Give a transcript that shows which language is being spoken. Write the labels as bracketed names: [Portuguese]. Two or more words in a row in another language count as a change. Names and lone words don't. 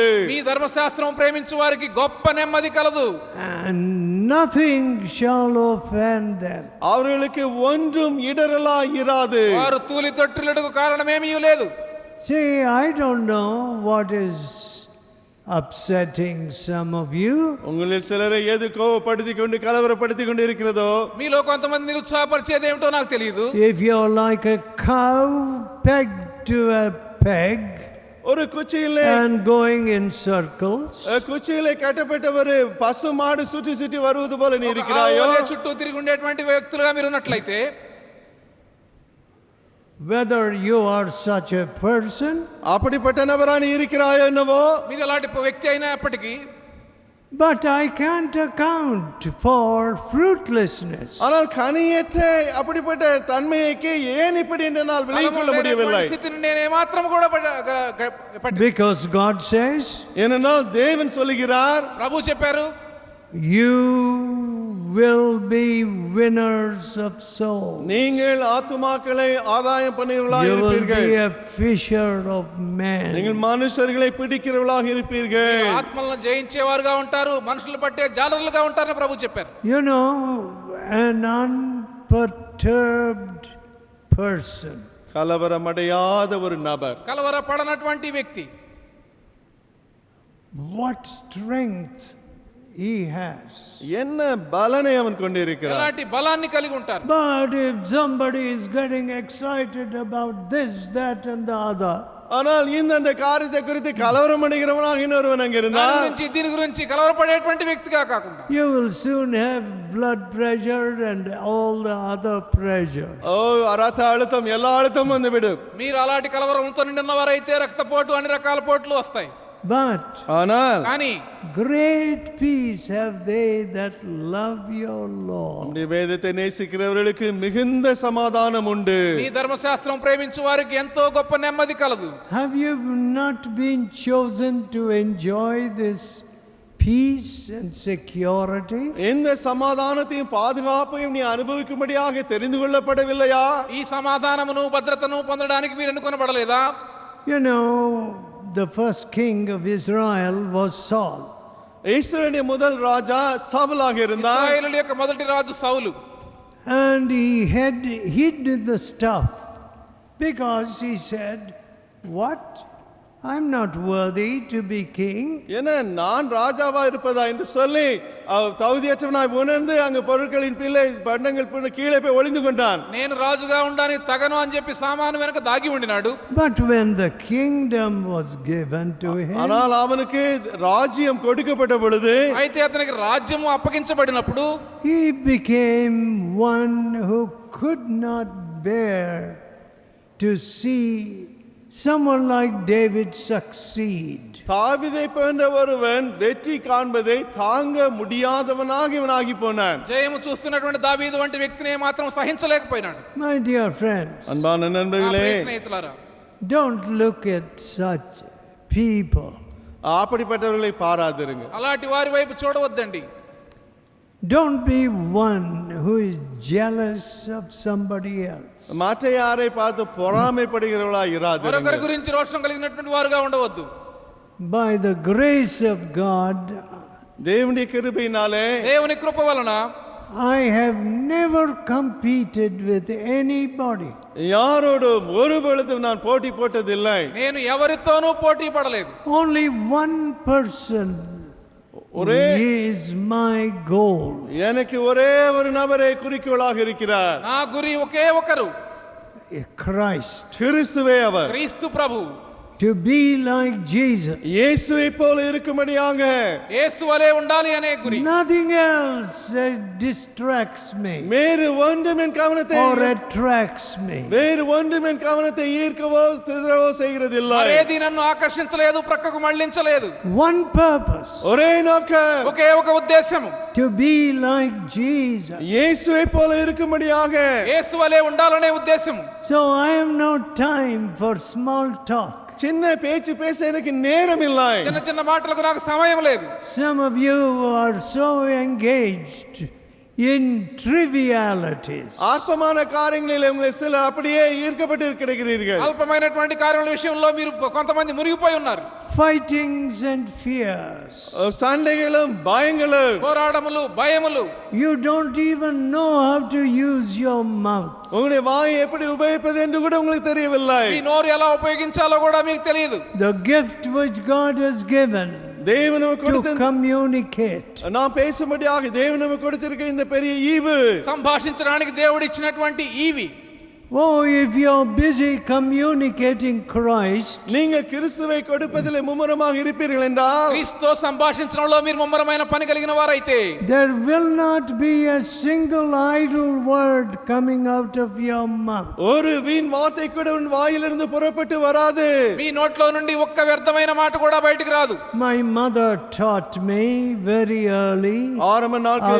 [Telugu] మీ ధర్మశాస్త్రం ప్రేమించు వారికి గొప్ప నెమ్మది కలదు. [English] And nothing shall offend them. [Tamil] அவர்களுக்கு ஒன்றும் இடரலாய் இராது. [Telugu] వారు తూలి తొట్టిల్లటకు కారణమేమీ లేదు. [English] See, I don't know what is upsetting some of you. [Tamil] உங்களில் சிலரை எது கோபப்படுத்திக் கொண்டு கலவரப்படுத்திக் கொண்டு இருக்கிறதோ, [Telugu] మీలో కొంతమంది నిరుత్సాహపరిచేది ఏమిటో నాకు తెలియదు. [English] If you're like a cow pegged to a peg [Tamil] ஒரு குச்சியிலே [English] and going in circles, [Tamil] குச்சியிலே கட்டப்பட்ட ஒரு பசு மாடு சுற்றி சுற்றி வருவது போல நீ இருக்கிறாயோ, [Telugu] చుట్టూ తిరిగి ఉండేటువంటి వ్యక్తులుగా మీరు ఉన్నట్లయితే, [English] whether you are such a person, [Tamil] அப்படிப்பட்ட நபரா நீ இருக்கிறாயோ என்னவோ, [Telugu] మీరు అలాంటి వ్యక్తి అయినప్పటికీ, [English] but I can't account for fruitlessness. [Tamil] ஆனால் கனியற்ற அப்படிப்பட்ட தன்மைக்கு ஏன் இப்படி என்னால் விளங்கிக் கொள்ள முடியவில்லை? [Telugu] పరిస్థితిని నేను ఏమాత్రం కూడా [English] Because God says, [Tamil] ஏனென்றால் தேவன் சொல்லுகிறார், [Telugu] ప్రభు చెప్పారు, [English] you will be winners of souls. [Tamil] நீங்கள் ஆத்துமாக்களை ஆதாயம் பண்ணுகிறவர்களாக [English] You will [Tamil] இருப்பீர்கள். [English] be a fisher of men. [Tamil] நீங்கள் மனுஷர்களை பிடிக்கிறவர்களாக இருப்பீர்கள். [Telugu] ఆత్మలను జయించేవారుగా ఉంటారు, మనుషులు పట్టే జాలరులుగా ఉంటారని ప్రభు చెప్పారు. [English] You know, an unperturbed person, [Tamil] கலவரமடையாத ஒரு நபர், [Telugu] కలవరపడనటువంటి వ్యక్తి, [English] what strength he has. [Tamil] என்ன பலனை அவன் கொண்டிருக்கிறான். [Telugu] ఎలాంటి బలాన్ని కలిగి ఉంటారు. [English] But if somebody is getting excited about this, that and the other, [Tamil] ஆனால் இந்த காரியத்தை குறித்து கலவரம் அடைகிறவனாக இன்னொருவன் அங்க இருந்தால், [Telugu] దాని గురించి దీని గురించి కలవరపడేటువంటి వ్యక్తిగా కాకుండా, [English] you will soon have blood pressure and all the other pressure. [Tamil] ஓ ரத்த அழுத்தம் எல்லா அழுத்தமும் வந்து விடும். [Telugu] మీరు అలాంటి కలవరంతో నిండిన వారైతే రక్తపోటు అన్ని రకాల పోట్లు వస్తాయి. [English] But [Tamil] ஆனால் [Telugu] కానీ [English] great peace have they that love your law. [Tamil] நம்முடைய வேதத்தை நேசிக்கிறவர்களுக்கு மிகுந்த சமாதானம் உண்டு. [Telugu] మీ ధర్మశాస్త్రం ప్రేమించు వారికి ఎంతో గొప్ప నెమ్మది కలదు. [English] Have you not been chosen to enjoy this peace and security? [Tamil] இந்த சமாதானத்தையும் பாதுகாப்பையும் நீ அனுபவிக்கும்படியாக தெரிந்து கொள்ளப்படவில்லையா? [Telugu] ఈ సమాధానమును భద్రతను పొందడానికి మీరు ఎన్నుకొనబడలేదా? [English] You know, the first king of Israel was Saul. [Tamil] இஸ்ரவேலின் முதல் ராஜா சவுலாக இருந்தார். [Telugu] ఇశ్రాయేలు యొక్క మొదటి రాజు సౌలు. [English] And he had hid the stuff because he said, what? I'm not worthy to be king. [Tamil] என்ன நான் ராஜாவா இருப்பதா என்று சொல்லி தகுதியற்றவனாய் உணர்ந்து அங்க பொருட்களின் பிள்ளை பண்டங்கள் கீழே போய் ஒளிந்து கொண்டான். [Telugu] నేను రాజుగా ఉండడానికి తగను అని చెప్పి సామాను వెనక దాగి ఉండినాడు. [English] But when the kingdom was given to him, [Tamil] ஆனால் அவனுக்கு ராஜ்யம் கொடுக்கப்பட்ட பொழுது, [Telugu] అయితే అతనికి రాజ్యము అప్పగించబడినప్పుడు, [English] he became one who could not bear to see someone like David succeed? [Tamil] தாவீதை போன்ற ஒருவன் வெற்றி காண்பதை தாங்க முடியாதவனாக இவனாகி போனான். [Telugu] జయము చూస్తున్నటువంటి దావీదు వంటి వ్యక్తిని మాత్రం సహించలేకపోయినాడు. [English] My dear friends, [Tamil] அன்பான [Telugu] నా [Tamil] நண்பர்களே, [Telugu] ప్రియ స్నేహితులారా, [English] don't look at such people. [Tamil] அப்படிப்பட்டவர்களை பாராதிருங்க. [Telugu] అలాంటి వారి వైపు చూడవద్దండి. [English] Don't be one who is jealous of somebody else. [Tamil] மற்ற யாரை பார்த்து பொறாமைப்படுகிறவர்களா இராதிருங்க. [Telugu] మరొకరి గురించి రోషం కలిగినటువంటి వారుగా ఉండవద్దు. [English] By the grace of God, [Tamil] தேவனுடைய கிருபையினாலே [Telugu] దేవుని కృప వలన [English] I have never competed with anybody. [Tamil] யாரோடும் ஒரு பொழுதும் நான் போட்டி போட்டதில்லை. [Telugu] నేను ఎవరితోనూ పోటీ పడలేదు. [English] Only one person is my goal. [Tamil] எனக்கு ஒரே ஒரு நபரே குறிக்கோளாக இருக்கிறார். [Telugu] నా గురి ఒకే ఒకరు, [English] Christ. [Tamil] கிறிஸ்துவே அவர். [Telugu] క్రీస్తు ప్రభు. [English] To be like Jesus. [Tamil] இயேசுவை போல இருக்கும்படியாக [Telugu] యేసు వలె ఉండాలి అనే గురి. [English] Nothing else distracts me [Tamil] வேறு ஒன்றும் என் கவனத்தை [English] or attracts me. [Tamil] வேறு ஒன்றும் என் கவனத்தை ஈர்க்கவோ திதறவோ செய்கிறதில்லை. [Telugu] మరేది నన్ను ఆకర్షించలేదు, ప్రక్కకు మళ్ళించలేదు. [English] One purpose. [Tamil] ஒரே நோக்கம், [Telugu] ఒకే ఒక ఉద్దేశము, [English] To be like Jesus. [Tamil] இயேசுவை போல இருக்கும்படியாக. [Telugu] యేసు వలె ఉండాలనే ఉద్దేశము. [English] So I have no time for small talk. [Tamil] சின்ன பேச்சு பேச எனக்கு நேரம் இல்லை. [Telugu] చిన్న చిన్న మాటలకు నాకు సమయం లేదు. [English] Some of you are so engaged in trivialities. [Tamil] ஆத்மமான காரியங்களில் உங்களை சிலர் அப்படியே ஈர்க்கப்பட்டு கிடைக்கிறீர்கள். [Telugu] అల్పమైనటువంటి కార్యముల విషయంలో మీరు కొంతమంది మునిగిపోయి ఉన్నారు. [English] Fightings and fears. [Tamil] சண்டைகளும் பயங்களும். [Telugu] పోరాడములు, భయములు. [English] You don't even know how to use your mouth. [Tamil] உங்களுடைய வாயை எப்படி உபயோகிப்பது என்று கூட உங்களுக்கு தெரியவில்லை. [Telugu] మీ నోరు ఎలా ఉపయోగించాలో కూడా మీకు తెలియదు. [English] The gift which God has given [Tamil] தேவன் நமக்கு [English] to [Tamil] கொடுத்த [English] communicate. [Tamil] நாம் பேசும்படியாக தேவன் நமக்கு கொடுத்திருக்க இந்த பெரிய ஈவு, [Telugu] సంభాషించడానికి దేవుడు ఇచ్చినటువంటి ఈవి. [English] Oh, if you're busy communicating Christ, [Tamil] நீங்கள் கிறிஸ்துவை கொடுப்பதில் மும்முரமாக இருப்பீர்கள் என்றால் [Telugu] క్రీస్తుతో సంభాషించడంలో మీరు ముమ్మరమైన పని కలిగిన వారైతే [English] there will not be a single idle word coming out of your mouth. [Tamil] ஒரு வீண் வார்த்தை கூட உன் வாயிலிருந்து புறப்பட்டு வராது. [Telugu] మీ నోట్లో నుండి ఒక్క వ్యర్థమైన మాట కూడా బయటికి రాదు. [English] My mother taught me very early [Tamil] ஆரம்ப நாட்களில்